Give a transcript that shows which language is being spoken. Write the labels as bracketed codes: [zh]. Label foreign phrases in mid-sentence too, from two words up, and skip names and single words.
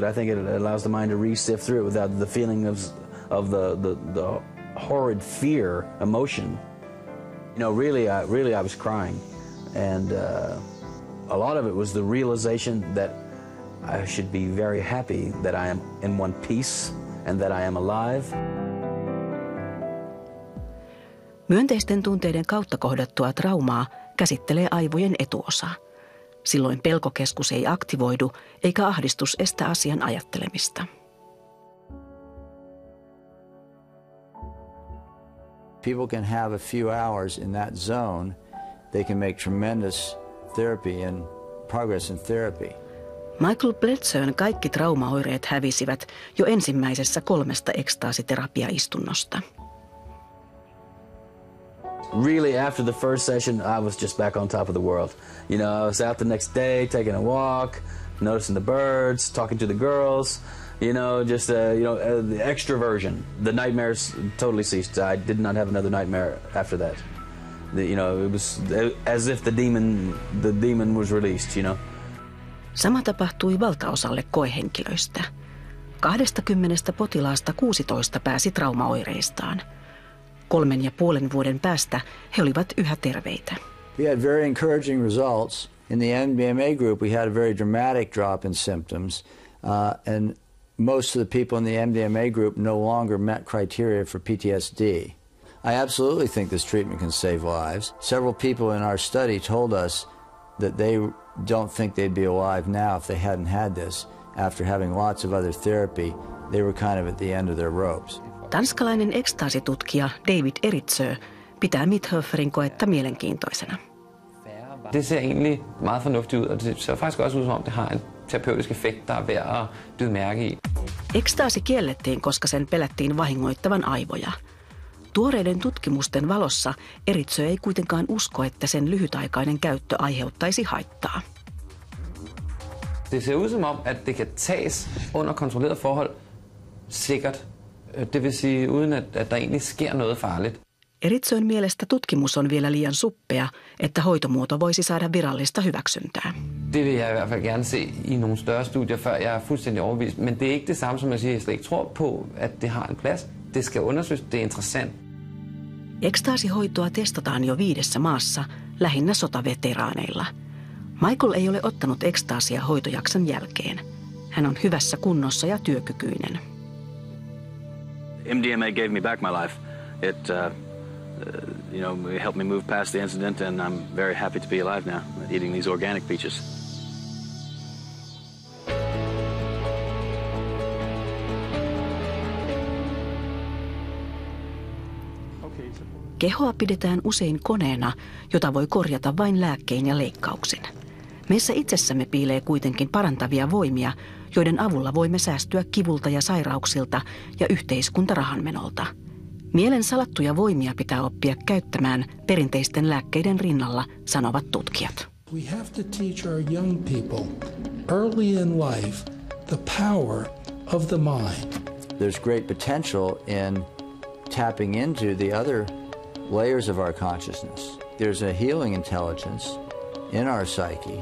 [en] I think it allows the mind to re-sift through it without the feeling of the horrid fear emotion. Really I was crying, and a lot of it was the realization that I should be very happy that I am in one piece and that I am alive. [fi] Myönteisten tunteiden kautta kohdattua traumaa käsittelee aivojen etuosa. Silloin pelkokeskus ei aktivoidu eikä ahdistus estä asian ajattelemista. [en] People can have a few hours in that zone. They can make tremendous therapy and progress in therapy. [fi] Michael Bledsoen kaikki traumaoireet hävisivät jo ensimmäisessä 3 ekstaasiterapiaistunnosta. [en] Really, after the first session, I was just back on top of the world. I was out the next day, taking a walk, noticing the birds, talking to the girls. The extroversion. The nightmares totally ceased. I did not have another nightmare after that. It was as if the demon was released. [fi] Sama tapahtui valtaosalle koehenkilöistä. 20 potilaasta 16 pääsi traumaoireistaan. 3,5 vuoden päästä he olivat yhä terveitä. [en] We had very encouraging results. In the MDMA group, we had a very dramatic drop in symptoms, and most of the people in the MDMA group no longer met criteria for PTSD. I absolutely think this treatment can save lives. Several people in our study told us that they don't think they'd be alive now if they hadn't had this. After having lots of other therapy, they were kind of at the end of their ropes. [fi] Tanskalainen ekstaasitutkija David Eritsö pitää Mithoeferin koetta mielenkiintoisena. [da] Det ser egentlig meget fornuftigt ud, og det ser faktisk også ud som om det har en terapeutisk effekt, der er værd at bide mærke i. [fi] Ekstaasi kiellettiin, koska sen pelättiin vahingoittavan aivoja. Tuoreiden tutkimusten valossa Eritsö ei kuitenkaan usko, että sen lyhytaikainen käyttö aiheuttaisi haittaa. [da] Det ser ud som om, at det kan tages under kontrolleret forhold sikkert. Det vil sige, uden at der egentlig sker noget farligt. [fi] Eritsoin mielestä tutkimus on vielä liian suppea, että hoitomuoto voisi saada virallista hyväksyntää. [da] Det vil jeg i hvert fald gerne se i nogle større studier, før jeg er fuldstændig overbevist. Men det er ikke det samme som at sige, at jeg slet ikke tror på, at det har en plads. Det skal undersøges, det er interessant. [fi] Ekstaasihoitoa testataan jo 5 maassa, lähinnä sotaveteraaneilla. Michael ei ole ottanut ekstaasia hoitojakson jälkeen. Hän on hyvässä kunnossa ja työkykyinen. [en] MDMA gave me back my life. It it helped me move past the incident, and I'm very happy to be alive now, eating these organic peaches. [fi] Kehoa pidetään usein koneena, jota voi korjata vain lääkkein ja leikkauksin. Meissä itsessämme piilee kuitenkin parantavia voimia, joiden avulla voimme säästyä kivulta ja sairauksilta ja yhteiskuntarahanmenolta. Mielen salattuja voimia pitää oppia käyttämään perinteisten lääkkeiden rinnalla, sanovat tutkijat. [en] We have to teach our young people early in life the power of the mind. There's great potential in tapping into the other layers of our consciousness. There's a healing intelligence in our psyche.